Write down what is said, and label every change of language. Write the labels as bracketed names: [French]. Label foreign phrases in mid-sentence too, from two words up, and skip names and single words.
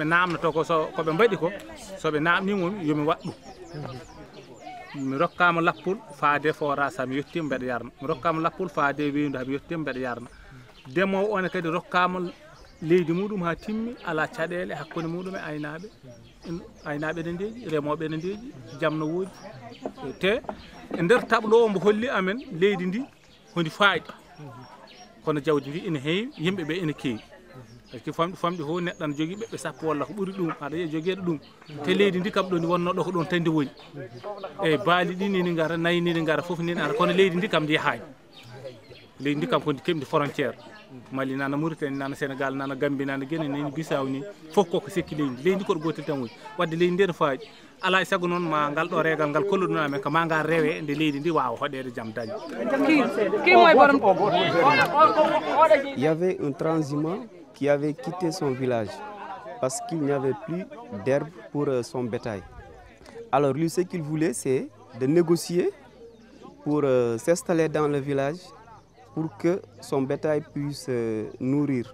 [Fula] namnoto ko so koɓe mbaɗi ko soɓe namnimomi yomi waɗɗum mi rokkama lappol faade forage ha mi yettima mbeɗa yarna mi rokkama lappol faade weyndu ha mi yettima mbeɗa yarna demowo one kadi rokkama leydi muɗum ha timmi ala caɗele hakkude muɗum e aynaɓe ne ndeeƴi remoɓe ne ndeeƴi jaam no woodi te e nder tableau o mbo holli amen leydi ndi hodi faaƴi kono jawdi ndi ene heewi yimɓeɓe ene keewi [French] par ce que [Fula] famɗi fof neɗɗo ne jogui ɓeɓɓe sappo walla ko ɓuuri ɗum aɗa yiya jogueɗo ɗum te leydi ndi kam ɗo ndi wonno ɗo ko ɗon tan ndi woni eyyi baali ɗi nini gara nayyi nini gara foof nini ara kono leydi ndi kam ndi yahani leydi ndi kam kodi keɓdi frontiére Mali nana Mauritanie nana Sénégal nana Gambie nana Guinée nani Bissau ni fof koko sekki leydi leydi koɗo gotel tan woni wadde leydi ndi ne faaji ala e saago noon ma ngal ɗo regal ngal kolluɗuno amen ko ma ngal rewe nde leydi ndi wawa hoɗede jaam dañi. [French] Il y avait un transhumant qui avait quitté son village parce qu'il n'y avait plus d'herbe pour son bétail. Alors lui, ce qu'il voulait, c'est de négocier pour s'installer dans le village pour que son bétail puisse nourrir.